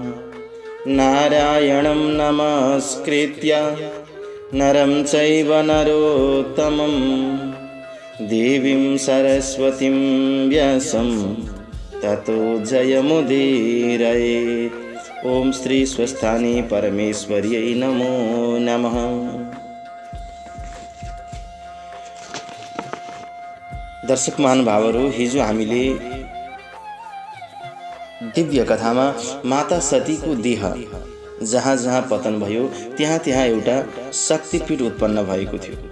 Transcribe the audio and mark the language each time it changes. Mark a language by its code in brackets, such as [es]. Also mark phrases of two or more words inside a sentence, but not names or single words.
[sa] नारायणं नमस्कृत्य नरं चैव नरोत्तमं देवीं सरस्वतीं व्यासं ततो जयमुदीरयेत्। ओम श्री स्वस्थानी परमेश्वर्यै नमो नमः। [ne] दर्शक महानुभावहरू, हिजो हामीले दिव्य कथामा माता सतीको देह जहाँ जहाँ पतन भयो त्यहाँ त्यहाँ एउटा शक्तिपीठ उत्पन्न भएको थियो।